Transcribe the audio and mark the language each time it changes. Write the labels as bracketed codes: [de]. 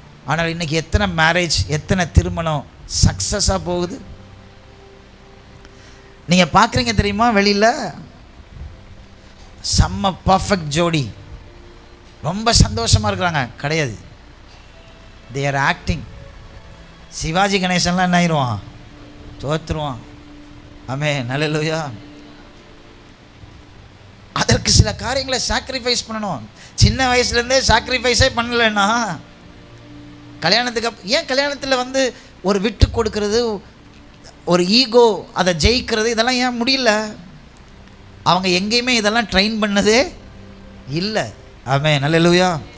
[ta] ஆனால் இன்றைக்கி எத்தனை மேரேஜ், எத்தனை திருமணம் சக்ஸஸாக போகுது நீங்கள் பார்க்குறீங்க தெரியுமா? வெளியில் செம்ம பர்ஃபெக்ட் ஜோடி, ரொம்ப சந்தோஷமாக இருக்கிறாங்க. கிடையாது, [en] they are acting. [ta] சிவாஜி கணேசன்லாம் என்ன ஆயிடுவான், தோற்றுருவான். ஆமென், அல்லேலூயா. அதற்கு சில காரியங்களை சாக்ரிஃபைஸ் பண்ணணும். சின்ன வயசுலேருந்தே சாக்ரிஃபைஸே பண்ணலைன்னா கல்யாணத்துக்கு ஏன் கல்யாணத்தில் வந்து ஒரு விட்டு கொடுக்கறது, ஒரு ஈகோ, அதை ஜெயிக்கிறது, இதெல்லாம் ஏன் முடியல? அவங்க எங்கேயுமே இதெல்லாம் ட்ரெயின் பண்ணதே இல்லை. ஆமென், அல்லேலூயா.